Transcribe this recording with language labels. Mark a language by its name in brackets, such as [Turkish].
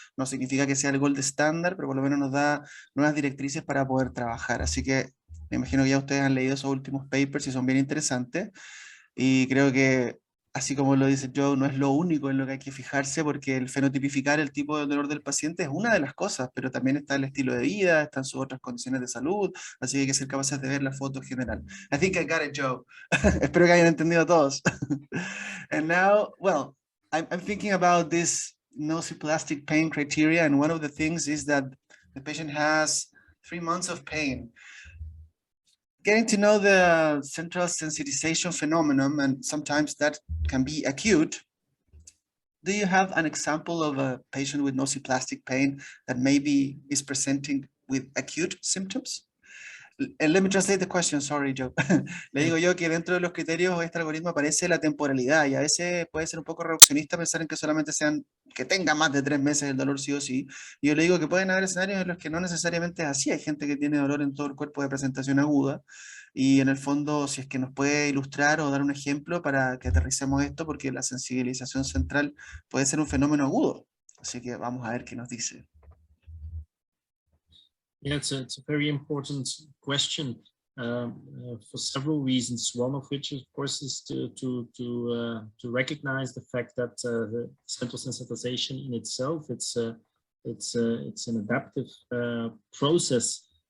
[Spanish] No significa que sea el gold estándar, pero por lo menos nos da nuevas directrices para poder trabajar, así que me imagino que ya ustedes han leído esos últimos papers y son bien interesantes, y creo que así como lo dice Joe, no es lo único en lo que hay que fijarse, porque el fenotipificar el tipo de dolor del paciente es una de las cosas, pero también está el estilo de vida, están sus otras condiciones de salud, así que hay que ser capaces de ver la foto general. [English] I think I got it, Joe. [Spanish] Espero que hayan entendido todos. [English] And now, well, I'm thinking about this nociplastic pain criteria, and one of the things is that the patient has 3 months of pain. Getting to know the central sensitization phenomenon, and sometimes that can be acute. Do you have an example of a patient with nociplastic pain that maybe is presenting with acute symptoms? And let me translate the question, sorry, Joe. [Spanish] Le digo yo que dentro de los criterios de este algoritmo aparece la temporalidad, y a veces puede ser un poco reduccionista pensar en que solamente que tenga más de 3 meses el dolor sí o sí. Y yo le digo que pueden haber escenarios en los que no necesariamente es así. Hay gente que tiene dolor en todo el cuerpo de presentación aguda, y en el fondo, si es que nos puede ilustrar o dar un ejemplo para que aterricemos esto, porque la sensibilización central puede ser un fenómeno agudo. Así que vamos a ver qué nos dice. [English] Yeah, it's a very important question for several reasons. One of which, of course, is to recognize the fact that the central sensitization in itself, it's an adaptive process.